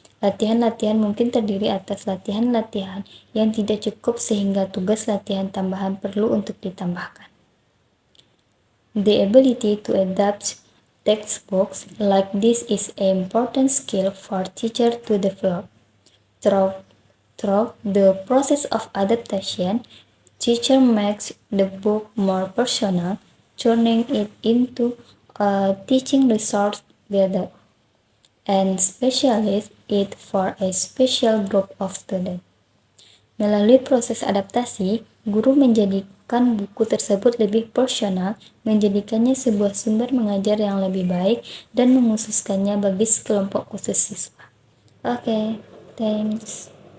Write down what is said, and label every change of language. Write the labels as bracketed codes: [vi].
[id] Latihan-latihan mungkin terdiri atas latihan-latihan yang tidak cukup sehingga tugas latihan tambahan perlu untuk ditambahkan. [en] The ability to adapt textbooks like this is an important skill for teachers to develop. Through the process of adaptation, teacher makes the book more personal, turning it into a teaching resource better, and specialize it for a special group of students. [id] Melalui proses adaptasi, guru menjadikan buku tersebut lebih personal, menjadikannya sebuah sumber mengajar yang lebih baik, dan mengkhususkannya bagi sekelompok khusus siswa. [en] Okay, thanks.